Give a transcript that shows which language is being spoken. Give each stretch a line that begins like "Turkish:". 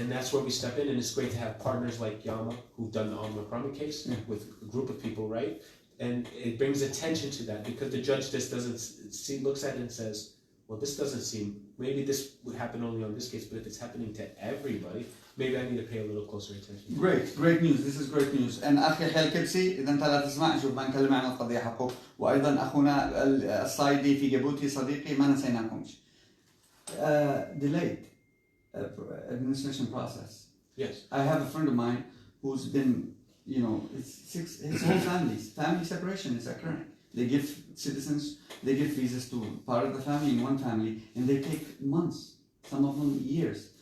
English: And that's where we step in, and it's great to have partners like Yama, who've done the al-Mukrami case with a group of people, right? And it brings attention to that, because the judge just doesn't see, looks at it and says, well, this doesn't seem, maybe this would happen only on this case, but if it's happening to everybody, maybe I need to pay a little closer attention. Great news. This is great news.
Arabic: And أخي الكبسي إذا أنت لا تسمع شوف بنكلم عن القضية حقه، وأيضا أخونا الصايدي في جيبوتي صديقي ما نسيناكمش.
English: Delayed administration process. Yes. I have a friend of mine who's been, his whole family separation is occurring. They give citizens, they give visas to part of the family in one family, and they take months, some of them years.